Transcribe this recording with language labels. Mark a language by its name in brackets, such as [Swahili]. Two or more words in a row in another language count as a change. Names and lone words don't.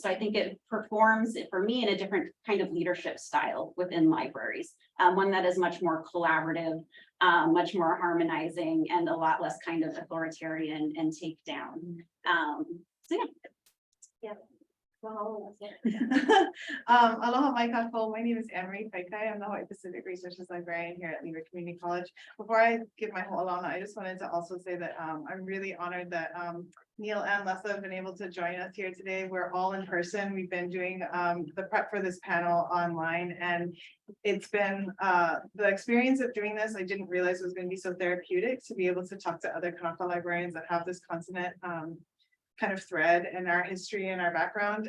[English] So I think it performs for me in a different kind of leadership style within libraries, one that is much more collaborative, much more harmonizing, and a lot less kind of authoritarian and take down. So yeah. [Hawaiian] Aloha mai kākou. [English] My name is Annemarie Paikai. I'm the Hawaii Pacific Researchers Librarian here at Leeward Community College. Before I give my hoʻōla, I just wanted to also say that I'm really honored that Neil and Lessa have been able to join us here today. We're all in person. We've been doing the prep for this panel online, and it's been the experience of doing this. I didn't realize it was going to be so therapeutic to be able to talk to other Kānaka librarians that have this continent kind of thread in our history and our background.